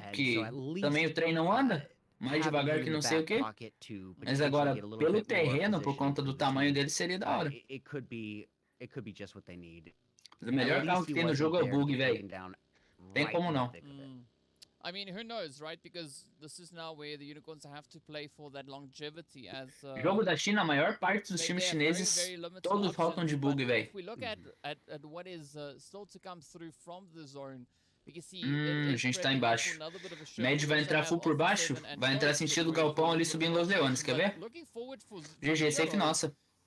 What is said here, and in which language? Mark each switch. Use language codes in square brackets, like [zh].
[pt] Porque também o trem não anda. Mais devagar que não sei o quê. Mas agora, pelo terreno, por conta do tamanho dele, seria da hora. [en] It could be just what they need. [pt] O melhor carro que tem no jogo é o bug, velho. Tem como não. [en] I mean, who knows, right? Because this is now where the Unicorns have to play for that longevity as [pt] jogo da China, a maior parte dos times chineses todos faltam de bug, velho. [en] If we look at what is still to come through from the zone, [pt] a gente tá embaixo. Médio vai entrar full por baixo, vai entrar sentido galpão ali subindo Los Leones, quer ver? GG, safe nossa.